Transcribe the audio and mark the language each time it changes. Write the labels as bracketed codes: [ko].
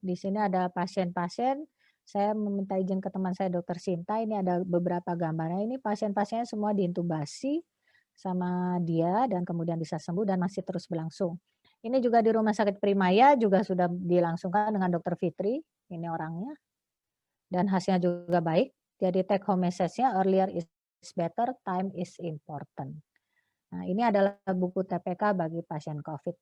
[id] Di sini ada pasien-pasien, saya meminta izin ke teman saya Dokter Sinta, ini ada beberapa gambarnya. Ini pasien-pasiennya semua diintubasi sama dia dan kemudian bisa sembuh dan masih terus berlangsung. Ini juga di Rumah Sakit Primaya juga sudah dilangsungkan dengan Dokter Fitri, ini orangnya, dan hasilnya juga baik. Jadi [en] take home message-nya earlier is better, time is important. [id] Nah, ini adalah buku TPK bagi pasien COVID.